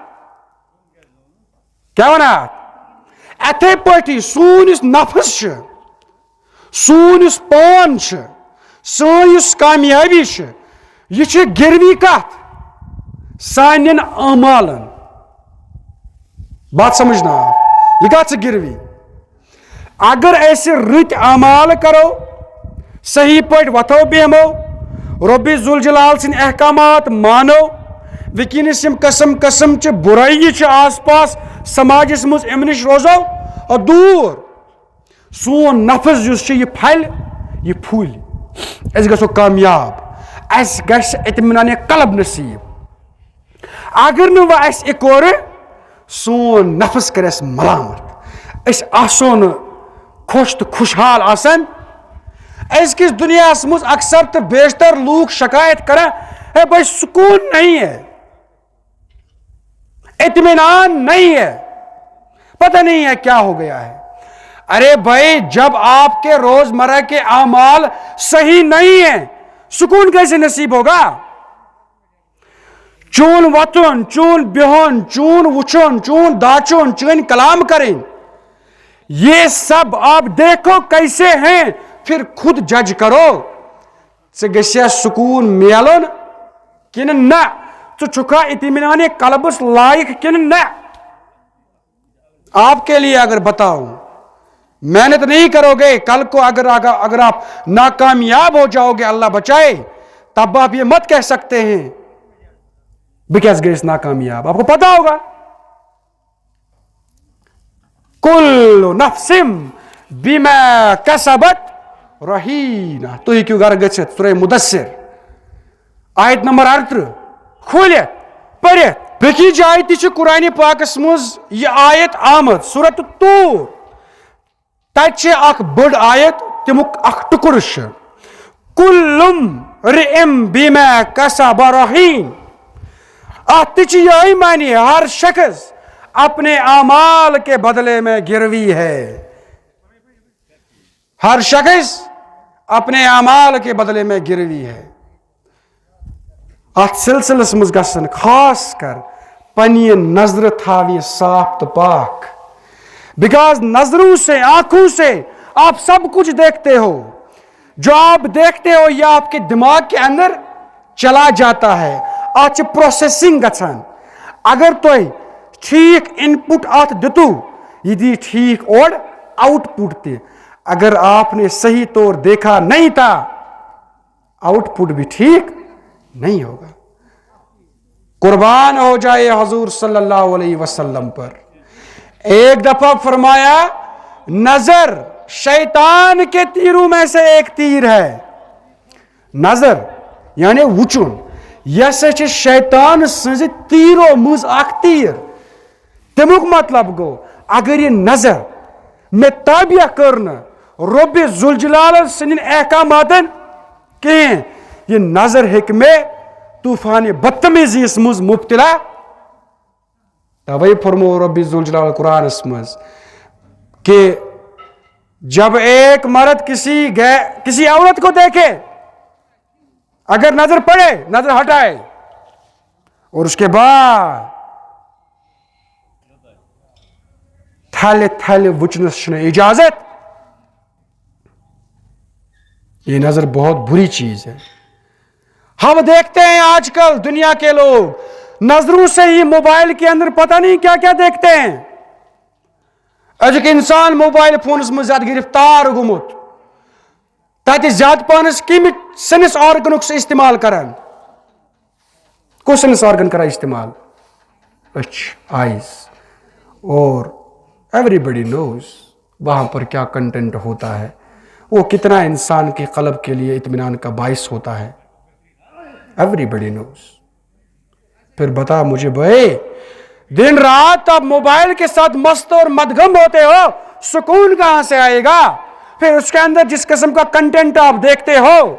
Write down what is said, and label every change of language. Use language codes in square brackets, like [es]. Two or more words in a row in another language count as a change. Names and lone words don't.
[ks] کیٛاہ ونان؟ اتھے پٲٹھی سون یُس نفس چھُ، سون یُس پان چھُ، سون یُس کامیابی چھِ یہ چھِ گروی کتھ سانٮ۪ن اعمالن [ur] بات سمجھنا آپ [ks] یہ کتھ چھِ گروی اگر أسۍ رٕتۍ اعمال کرو صحیح پٲٹھۍ وتھو بیہمو رۄبِ ذوالجلال سٕنٛدۍ احکامات مانو وٕنکیٚنس یِم قسم قسم چہِ بُرٲیی چھِ آس پاس سماجس منٛز اَمہِ نِش روزو دوٗر سون نفظ یُس چھُ یہِ پھلہِ یہِ پھُلہِ أسۍ گژھو کامیاب اَسہِ گژھِ اطمینانِ قلب نصیٖب اگر نہٕ وۄنۍ اَسہِ یہِ کوٚر سون نفظ کرِ اَسہِ ملامت أسۍ آسو نہٕ خۄش تہٕ خوشحال آسان أزکِس دُنیاہس منٛز اکثر تہٕ بیشتر لوٗکھ شکایت کران [ur] ہے بھائی سکون نہیں ہے اطمینان نہیں ہے پتہ نہیں ہے کیا ہو گیا ہے ارے بھائی جب آپ کے روزمرہ کے اعمال صحیح نہیں ہیں سکون کیسے نصیب ہوگا [ks] چون وطن چون بہن چون وچھن چون داچن چون کلام [ur] کریں یہ سب آپ دیکھو کیسے ہیں پھر خود جج کرو [ks] ژےٚ گژھیا سکون میلُن کنہٕ نہ ژٕ چھُکھا اطمینان قلبس لائق کنہٕ نہ [ur] آپ کے لیے اگر بتاؤں محنت نہیں کرو گے کل کو اگر آپ ناکامیاب ہو جاؤ گے اللہ بچائے تب آپ یہ مت کہہ سکتے ہیں [ks] بہٕ کیٛازِ گٔیَس ناکامیاب [ur] آپ کو پتا ہوگا [ar] کُلُّ نفسم بما کسبت رہیٖنہ [ks] تُہۍ ہیٚکِو گرٕ گٔژھِتھ سورہ مدثر آیت نمبر 38 کھوٗلِتھ پٔرِتھ بیٚکہِ جایہِ تہِ چھِ قرآنِ پاکس منٛز یہِ آیت آمٕژ سورۃ طور تتہِ چھِ اکھ بٔڑ آیت تمیُک اکھ ٹُکُر چھُ [ar] کُلُّ امرئ بما کسب رہیٖن [ks] اتھ تہِ چھِ یہے معنی [ur] ہر شخص اپنے اعمال کے بدلے میں گروی ہے ہر شخص اپنے اعمال کے بدلے میں گروی ہے [ks] ات سلسلس مز گژھن خاص کر پننہِ نظر تھاوِ صاف تو پاک [ur] بیکاز نظروں سے آنکھوں سے آپ سب کچھ دیکھتے ہو جو آپ دیکھتے ہو یہ آپ کے دماغ کے اندر چلا جاتا ہے [ks] ات پروسیسنگ گژھان اگر تُہۍ ٹھیک ان پٹ ات دتو یہ دی ٹھیک [ur] اور آؤٹ پٹ تہِ اگر آپ نے صحیح طور دیکھا نہیں تھا آؤٹ پٹ بھی ٹھیک نہیں ہوگا قربان ہو جائے حضور صلی اللہ علیہ وسلم پر ایک دفعہ فرمایا نظر شیطان کے تیروں میں سے ایک تیر ہے نظر [ks] یعنی وچن یہ سا شیطان سنز تیرو مز اخ تیر تمیک مطلب گو اگر یہ نظر میں تابع کرنا رب ذوالجلال سن احکامات کہیں یہ نظر ہیک میں طوفان بدتمیزی مز مبتلا توے فرمو رب ذوالجلال قرآن مز [ur] کہ جب ایک مرد کسی عورت کو دیکھے اگر نظر پڑے نظر ہٹائے اور اس کے بعد [ks] تھل تھل وچنس چھنہ اجازت [ur] یہ نظر بہت بری چیز ہے ہم دیکھتے ہیں آج کل دنیا کے لوگ نظروں سے ہی موبائل کے اندر پتہ نہیں کیا کیا دیکھتے ہیں ایک انسان [ks] موبائل فونس میں زیادہ گرفتار گومت تاکہ زیادہ پانس کم سنس آرگنک سے استعمال کران کو سنس آرگن کرا استعمال [ur] اچھ آئیز اور [en] everybody knows [ur] وہاں پر کیا کنٹینٹ ہوتا ہے وہ کتنا انسان کے قلب کے لیے اطمینان کا باعث ہوتا ہے [en] everybody knows [ur] پھر بتا مجھے بھائی دن رات آپ موبائل کے ساتھ مست اور مدغم ہوتے ہو سکون کہاں سے آئے گا پھر اس کے اندر جس قسم کا کنٹینٹ آپ دیکھتے ہو